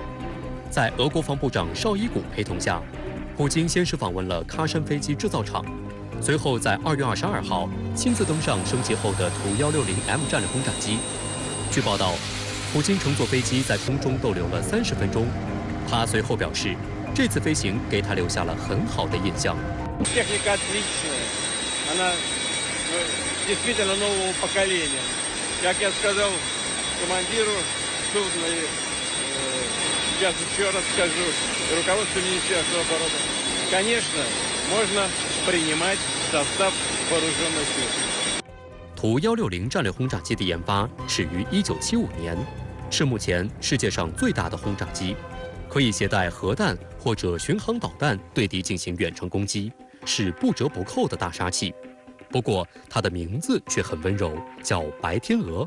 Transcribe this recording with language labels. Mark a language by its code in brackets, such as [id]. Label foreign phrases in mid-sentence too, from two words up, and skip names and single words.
[zh] 在俄国防部长绍伊古陪同下，普京先是访问了喀山飞机制造厂，随后在2月22号亲自登上升级后的图160M 战略轰炸机。据报道，普京乘坐飞机在空中逗留了30分钟。他随后表示，这次飞行给他留下了很好的印象。 [ru] Техника отличная, она действительно нового поколения. Как я сказал командиру судна, сейчас еще раз скажу, руководству Министерства обороны, конечно, можно принимать в состав вооруженных сил. [zh] 图160战略轰炸机的研发始于1975年，是目前世界上最大的轰炸机，可以携带核弹或者巡航导弹对敌进行远程攻击，是不折不扣的大杀器。不过，它的名字却很温柔，叫白天鹅。